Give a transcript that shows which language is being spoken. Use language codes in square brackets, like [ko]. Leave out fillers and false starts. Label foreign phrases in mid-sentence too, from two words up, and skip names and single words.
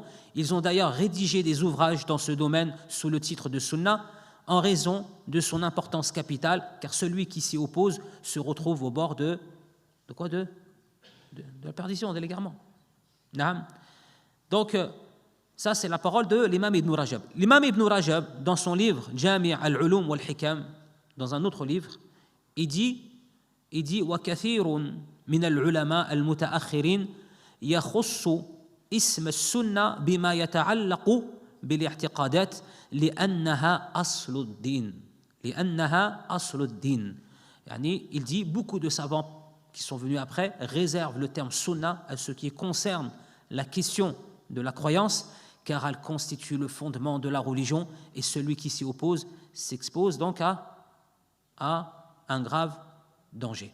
[fr] Ils ont d'ailleurs rédigé des ouvrages dans ce domaine sous le titre de Sunna en raison de son importance capitale, car celui qui s'y oppose se retrouve au bord de quoi de la perdition, de l'égarement. Donc, ça, c'est la parole de l'imam Ibn Rajab. L'imam Ibn Rajab, dans son livre Jami' al-Ulum wal-Hikam, dans un autre livre, il dit [ar] وَكَثِيرٌ مِنَ الْعُلَمَاءِ الْمُتَأَخِّرِينَ يَخُصُّ اسم السنة بما يتعلق بالاعتقادات لأنها أصل الدين. يعني, [fr] il dit beaucoup de savants qui sont venus après réservent le terme sunna à ce qui concerne la question de la croyance, car elle constitue le fondement de la religion et celui qui s'y oppose s'expose donc à un grave danger.